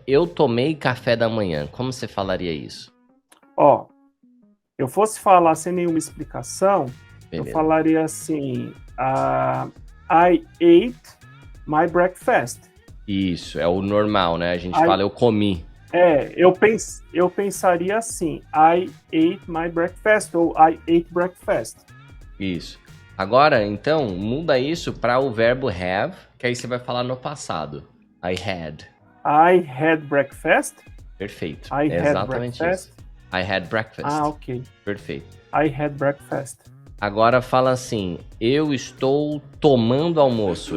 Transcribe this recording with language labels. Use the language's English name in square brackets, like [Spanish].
[Portuguese] Eu tomei café da manhã. Como você falaria isso? Eu fosse falar sem nenhuma explicação, Beleza. Eu falaria assim, [English] I ate my breakfast. [Portuguese] Isso, é o normal, né? A gente fala, eu comi. Eu pensaria assim, [English] I ate my breakfast, ou I ate breakfast. [Portuguese] Isso. Agora, então, muda isso para o verbo have, que aí você vai falar no passado. [English] I had breakfast. I [Portuguese] Perfeito. [English] had [Portuguese] exatamente [English] breakfast. [Portuguese] Isso. [English] I had breakfast. Ok. [Portuguese] Perfeito. [English] I had breakfast. [Portuguese] Agora fala assim, eu estou tomando almoço.